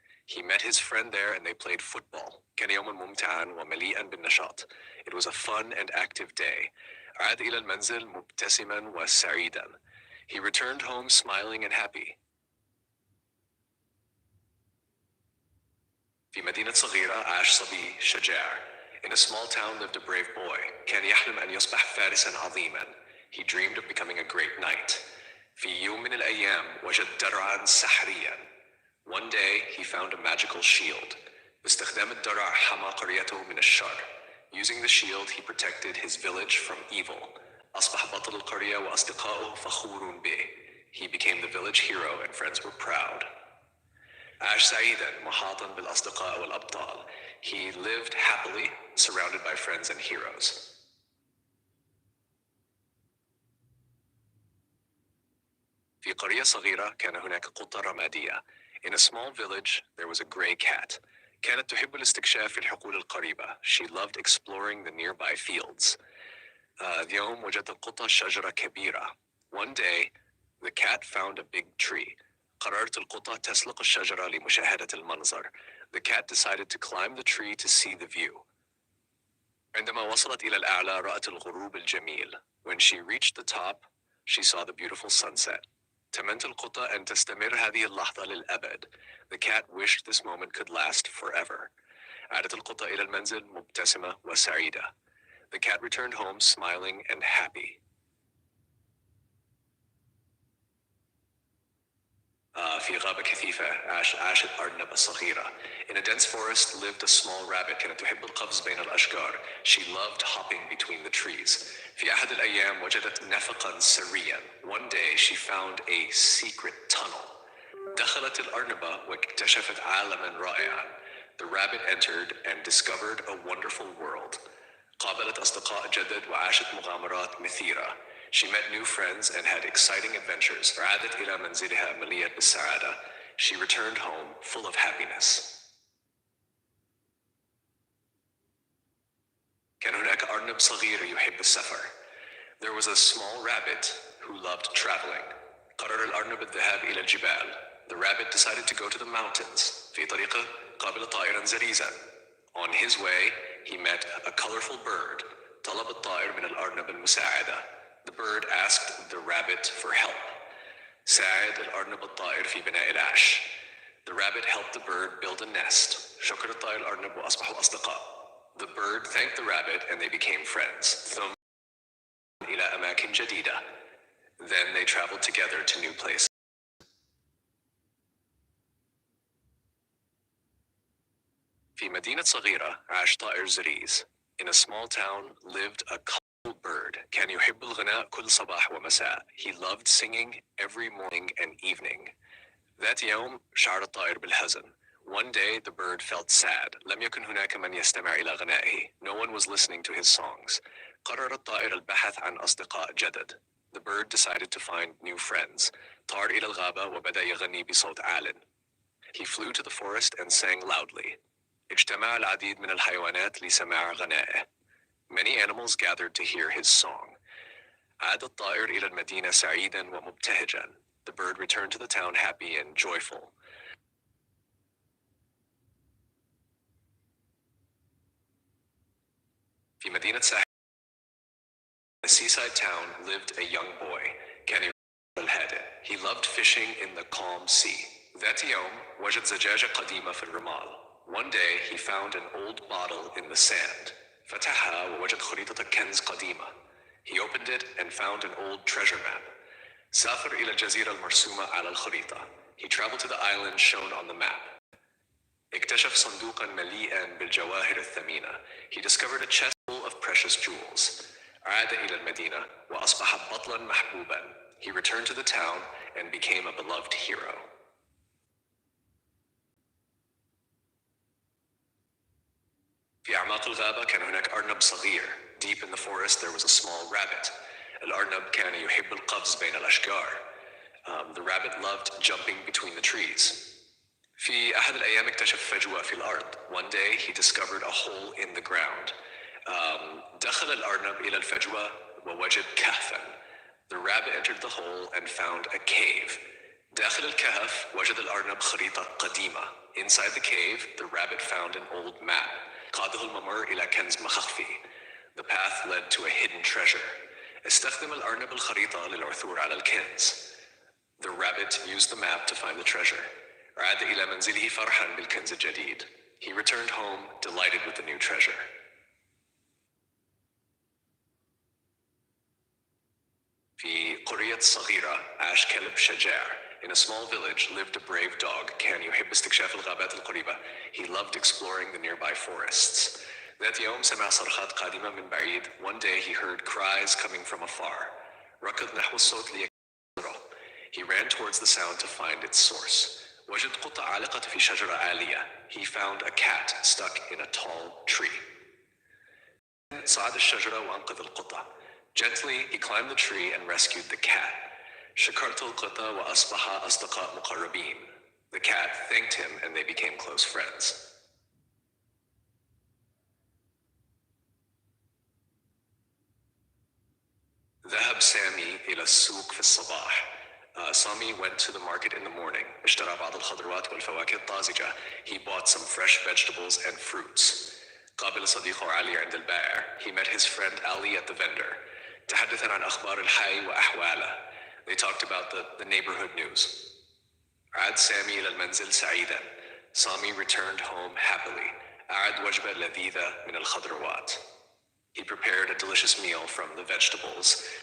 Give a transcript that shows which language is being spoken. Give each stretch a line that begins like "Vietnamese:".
English: He met his friend there and they played football.
Arabic: كان يوما ممتعا ومليئا بالنشاط.
English: It was a fun and active day.
Arabic: عاد إلى المنزل مبتسما وسعيدا.
English: He returned home smiling and happy.
Arabic: في مدينة صغيرة عاش صبي شجاع.
English: In a small town lived a brave boy.
Arabic: كان يحلم أن يصبح فارسا عظيما.
English: He dreamed of becoming a great knight.
Arabic: في يوم من الأيام وجد درعا سحريا.
English: One day he found a magical shield.
Arabic: باستخدام الدرع حمى قريته من الشر.
English: Using the shield he protected his village from evil.
Arabic: أصبح بطل القرية وأصدقاؤه فخور به.
English: He became the village hero and friends were proud.
Arabic: عاش سعيدا محاطا بالأصدقاء والأبطال.
English: He lived happily surrounded by friends and heroes.
Arabic: في قرية صغيرة كان هناك قطة رمادية.
English: In a small village there was a gray cat.
Arabic: كانت تحب الاستكشاف في الحقول القريبة.
English: She loved exploring the nearby fields.
Arabic: اليوم وجدت القطة شجرة كبيرة.
English: One day the cat found a big tree.
Arabic: قررت القطة تسلق الشجرة لمشاهدة المنظر.
English: The cat decided to climb the tree to see the view.
Arabic: عندما وصلت إلى الأعلى رأت الغروب الجميل.
English: When she reached the top, she saw the beautiful sunset.
Arabic: تمنت القطة أن تستمر هذه اللحظة للأبد.
English: The cat wished this moment could last forever.
Arabic: عادت القطة إلى المنزل مبتسمة وسعيدة.
English: The cat returned home smiling and happy.
Arabic: في غابة كثيفة عاشت أرنبة صغيرة.
English: In a dense forest lived a small rabbit.
Arabic: كانت تحب القفز بين الأشجار.
English: She loved hopping between the trees.
Arabic: في أحد الأيام وجدت نفقا سريا.
English: One day she found a secret tunnel.
Arabic: دخلت الأرنبة واكتشفت عالما رائعا.
English: The rabbit entered and discovered a wonderful world.
Arabic: قابلت أصدقاء جدد وعاشت مغامرات مثيرة.
English: She met new friends and had exciting adventures.
Arabic: عادت إلى منزلها مليئة بالسعادة.
English: She returned home full of happiness.
Arabic: كان هناك أرنب صغير يحب السفر.
English: There was a small rabbit who loved traveling.
Arabic: قرر الأرنب الذهاب إلى الجبال.
English: The rabbit decided to go to the mountains.
Arabic: في طريقه قابل طائرا زريزا.
English: On his way, he met a colorful bird.
Arabic: طلب الطائر من الأرنب المساعدة.
English: The bird asked the rabbit for help.
Arabic: ساعد الأرنب الطائر في بناء العش.
English: The rabbit helped the bird build a nest.
Arabic: شكر الطائر الأرنب وأصبحوا أصدقاء.
English: The bird thanked the rabbit and they became friends.
Arabic: ثم إلى أماكن جديدة.
English: Then they traveled together to new places.
Arabic: في مدينة صغيرة عاش طائر زريز.
English: In a small town lived a colorful bird.
Arabic: كان يحب الغناء كل صباح ومساء.
English: He loved singing every morning and evening.
Arabic: ذات يوم شعر الطائر بالحزن.
English: One day, the bird felt sad.
Arabic: لم يكن هناك من يستمع إلى غنائه.
English: No one was listening to his songs.
Arabic: قرر الطائر البحث عن أصدقاء جدد.
English: The bird decided to find new friends.
Arabic: طار إلى الغابة وبدأ يغني بصوت عال.
English: He flew to the forest and sang loudly.
Arabic: اجتمع العديد من الحيوانات لسماع غنائه.
English: Many animals gathered to hear his song.
Arabic: عاد الطائر إلى المدينة سعيدا ومبتهجا.
English: The bird returned to the town happy and joyful.
Arabic: في مدينة ساحل,
English: a seaside town, lived a young boy.
Arabic: كان يحب الهادئ.
English: He loved fishing in the calm sea.
Arabic: ذات يوم وجد زجاجة قديمة في الرمال.
English: One day he found an old bottle in the sand.
Arabic: فتحها ووجد خريطة كنز قديمة.
English: He opened it and found an old treasure map.
Arabic: سافر إلى الجزيرة المرسومة على الخريطة.
English: He traveled to the island shown on the map.
Arabic: اكتشف صندوقا مليئا بالجواهر الثمينة.
English: He discovered a chest full of precious jewels.
Arabic: عاد إلى المدينة وأصبح بطلا محبوبا.
English: He returned to the town and became a beloved hero.
Arabic: في أعماق الغابة كان هناك أرنب صغير.
English: Deep in the forest there was a small rabbit.
Arabic: الأرنب كان يحب القفز بين الأشجار.
English: The rabbit loved jumping between the trees.
Arabic: في أحد الأيام اكتشف فجوة في الأرض.
English: One day he discovered a hole in the ground.
Arabic: دخل الأرنب إلى الفجوة ووجد كهفا.
English: The rabbit entered the hole and found a cave.
Arabic: داخل الكهف وجد الأرنب خريطة قديمة.
English: Inside the cave, the rabbit found an old map.
Arabic: قاده الممر إلى كنز مخفي.
English: The path led to a hidden treasure.
Arabic: استخدم الأرنب الخريطة للعثور على الكنز.
English: The rabbit used the map to find the treasure.
Arabic: عاد إلى منزله فرحاً بالكنز الجديد.
English: He returned home, delighted with the new treasure.
Arabic: في قرية صغيرة عاش كلب شجاع.
English: In a small village lived a brave dog.
Arabic: كان يحب استكشاف الغابات القريبة.
English: He loved exploring the nearby forests.
Arabic: ذات يوم سمع صرخات قادمة من بعيد.
English: One day he heard cries coming from afar.
Arabic: ركض نحو الصوت ليكتشفه.
English: He ran towards the sound to find its source.
Arabic: وجد قطة عالقة في شجرة عالية.
English: He found a cat stuck in a tall tree.
Arabic: صعد الشجرة وأنقذ القطة.
English: Gently he climbed the tree and rescued the cat.
Arabic: شكرت القطة وأصبح أصدقاء مقربين.
English: The cat thanked him and they became close friends.
Arabic: ذهب سامي إلى السوق في الصباح.
English: Sami went to the market in the morning.
Arabic: اشترى بعض الخضروات والفواكه الطازجة.
English: He bought some fresh vegetables and fruits.
Arabic: قابل صديقه علي عند البائع.
English: He met his friend Ali at the vendor.
Arabic: تحدثا عن أخبار الحي وأحواله.
English: They talked about the neighborhood news.
Arabic: عاد سامي إلى المنزل سعيدا.
English: Sami returned home happily.
Arabic: أعد وجبة لذيذة من الخضروات.
English: He prepared a delicious meal from the vegetables.